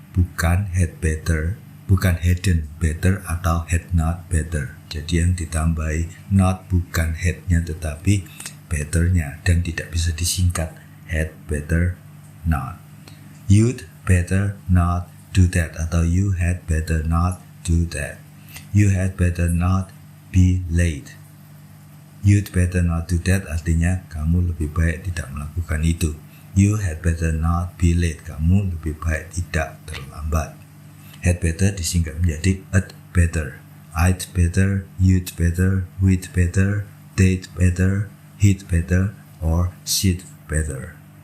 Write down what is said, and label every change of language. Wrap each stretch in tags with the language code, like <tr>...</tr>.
<id>Bukan had better, bukan hadn't better atau had not better. Jadi yang ditambahi not bukan had-nya tetapi better-nya dan tidak bisa disingkat had better not.</id> <en>You'd better not do that atau you had better not do that. You had better not be late. You'd better not do that</en> <id>artinya kamu lebih baik tidak melakukan itu.</id> <en>You had better not be late.</en> <id>Kamu lebih baik tidak terlambat. Had better disingkat menjadi I'd better.</id> <en>I'd better, you'd better, we'd better, they'd better, he'd better, or she'd better.</en>